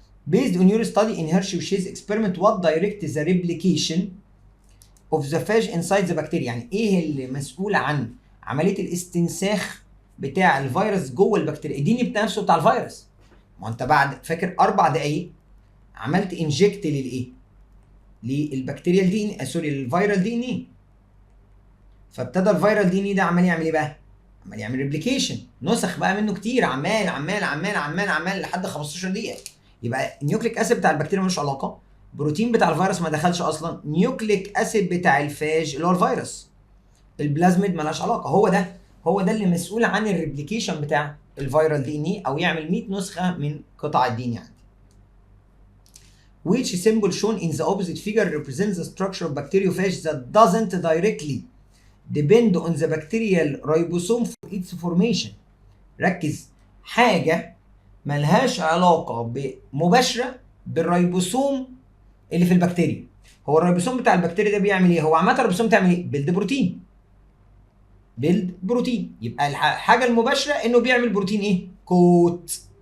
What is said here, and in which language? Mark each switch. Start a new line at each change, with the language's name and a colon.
English: Based on your study in Hershey Chase experiment, what directs the replication of the phage inside the bacteria؟
Arabic: يعني ايه اللي مسؤول عن عمليه الاستنساخ بتاع الفيروس جوه البكتيريا؟ اديني بنفسه بتاع الفيروس. ما انت بعد فاكر 4 دقايق عملت انجكت للايه؟ للبكتيريال دي ان سوري للفيرال دي ان ايه، فابتدى الفيرال دي ان ايه ده عمال يعمل ايه بقى؟ عمال يعمل ريبليكيشن، نسخ بقى منه كتير، عمال عمال عمال عمال عمال لحد 15 دقيقه. يبقى النيوكليك اسيد بتاع البكتيريا ملوش علاقه، بروتين بتاع الفيروس ما دخلش اصلا، نيوكليك اسيد بتاع الفاج اللي هو الفيروس، البلازميد مالهاش علاقه. هو ده اللي مسؤول عن الريبليكيشن بتاع الفيرال دي ان اي، او يعمل 100 نسخه من قطع الدي ان اي عندي.
English: Which symbol shown in the opposite figure represents the structure of bacteriophage that doesn't directly depend on the bacterial ribosome for its formation؟
Arabic: ركز، حاجه ملهاش علاقه مباشره بالريبوسوم اللي في البكتيريا. هو الريبوسوم بتاع البكتيريا ده بيعمل ايه؟ هو عامه الريبوسوم بتعمل ايه؟ بيلد بروتين. بيلد بروتين، يبقى الحاجه المباشره انه بيعمل بروتين ايه؟ كوت.